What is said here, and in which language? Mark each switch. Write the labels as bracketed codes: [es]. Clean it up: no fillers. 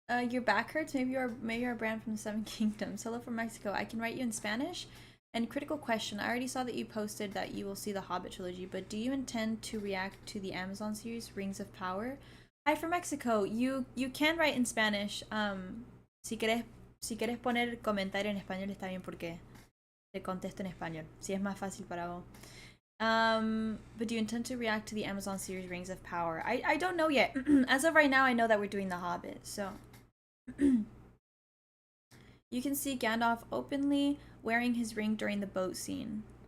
[en] Your back hurts. Maybe you're a brand from the Seven Kingdoms. Hello from Mexico. I can write you in Spanish. And critical question. I already saw that you posted that you will see the Hobbit trilogy, but do you intend to react to the Amazon series Rings of Power? Hi from Mexico. You can write in Spanish. [es] Si quieres poner comentario en español está bien porque te contesto en español. Si es más fácil para vos. [en] But do you intend to react to the Amazon series Rings of Power? I don't know yet. As of right now, I know that we're doing The Hobbit, so. You can see Gandalf openly wearing his ring during the boat scene.